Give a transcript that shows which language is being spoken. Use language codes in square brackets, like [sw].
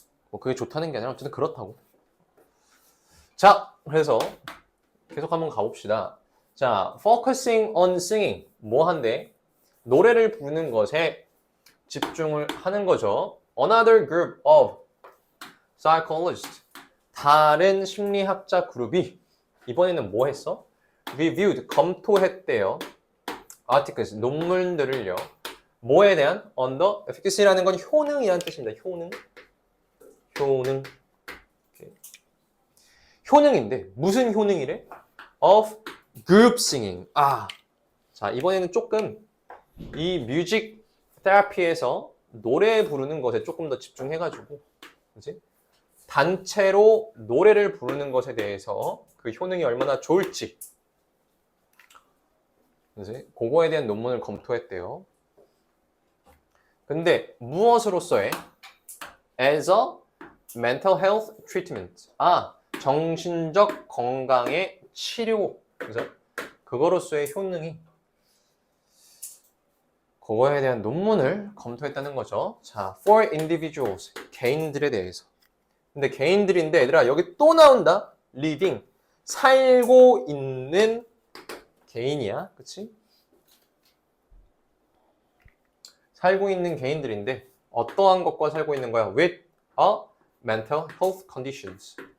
[ko] 뭐 그게 좋다는 게 아니라 어쨌든 그렇다고. 자, 그래서 계속 한번 가봅시다. 자, [en] focusing on singing. [ko] 뭐 한대? 노래를 부르는 것에 집중을 하는 거죠. [en] Another group of psychologists. [ko] 다른 심리학자 그룹이 이번에는 뭐 했어? Reviewed, 검토했대요. Articles, 논문들을요. 뭐에 대한? [en] Under efficacy [ko] 라는 건 효능이라는 뜻입니다. 효능. 오케이. 효능인데 무슨 효능이래? [en] Of group singing. [ko] 자, 이번에는 조금 이 뮤직 테라피에서 노래 부르는 것에 조금 더 집중해가지고, 그치? 단체로 노래를 부르는 것에 대해서 그 효능이 얼마나 좋을지, 그치? 그거에 대한 논문을 검토했대요. 근데 무엇으로서의? [en] As a mental health treatment. [ko] 정신적 건강의 치료. 그래서 그거로서의 효능이 그거에 대한 논문을 검토했다는 거죠. 자, [en] for individuals, [ko] 개인들에 대해서. 근데 개인들인데 얘들아 여기 또 나온다. living, 살고 있는 개인이야. 그치? 살고 있는 개인들인데 어떠한 것과 살고 있는 거야? [en] with a mental health conditions.